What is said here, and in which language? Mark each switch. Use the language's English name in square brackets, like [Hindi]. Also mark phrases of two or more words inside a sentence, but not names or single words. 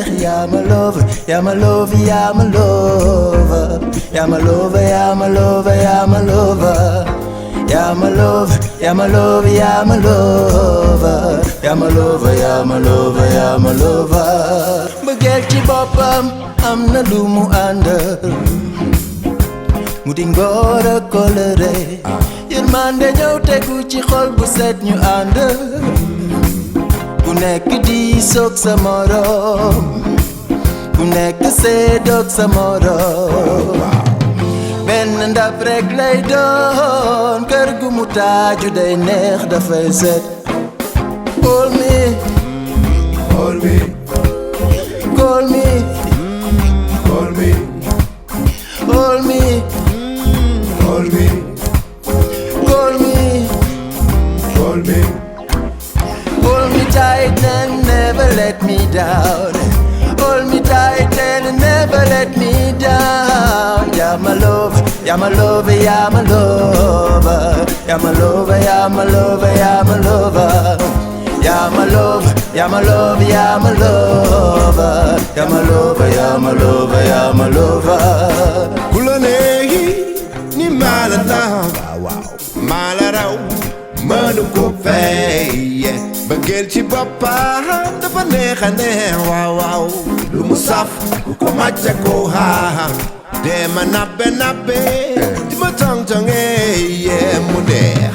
[English] Yeah, my lover, yeah, my lover, yeah, my lover. Yeah, my lover, yeah, my lover, yeah, my lover. Yeah, my lover, yeah, my lover, yeah, my lover. Yeah, my lover, yeah, my lover, yeah, my lover. [Wolof] Bëggeel ci boppam am na lu mu àndal. Mu di ngor ak kóllëre. Yërmande ñëw tegu ci xol bu set ñu ànd. Ku nekk di soog sa morom. Ku nekk seedoog sa morom. Benn ndab rek lay doon. Kër gu mu taaju day neex dafay set. [English] Call me, Call me, call me, call me, call me, call me, call me, call me. hold me tight and never let me down. Hold me tight and never let me down. Yeah, my lover, yeah, my lover, yeah, my lover. Yeah, my lover, yeah, my lover, yeah, my lover. Yeah, my lover, yeah, my lover, yeah, my lover. Yeah, my lover, yeah, my lover, yeah, my lover. [Wolof] Kulane ni malalaw, malaraw, mënu ko fay. Bëggeel ci boppam dafa neex a neex, waaw waaw. Lu mu saf ku ko màcca ko haa. Dema nappe nappe di ma tong tonge mu neex.